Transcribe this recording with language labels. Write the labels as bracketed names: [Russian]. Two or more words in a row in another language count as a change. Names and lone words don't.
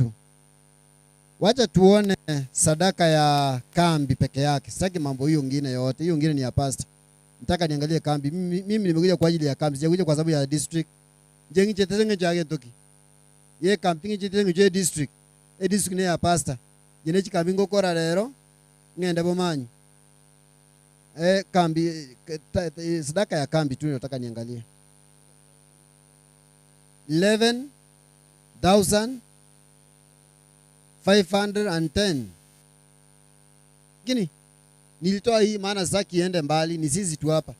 [Swahili] Wacha tuone sadaka ya kambi peke yake. Sitaki mambo hiyo ngine yote. Hiyo ngine ni ya pastor. Nataka niangalie kambi. Mimi nimekuja kwa ajili ya kambi. Sijakuja kwa sababu ya district. [Gusii] Njengi chetenge chake toki. Ye kambi chetenge je district. [Swahili] District ni ya pastor. [Gusii] Jenechi kambi ngokora rero. Ngenda bomanyi. [Swahili] Kambi sadaka ya kambi tu nataka niangalie. 11,510. Gini nilitoa hii maana sasa kiende mbali, ni sisi tu hapa.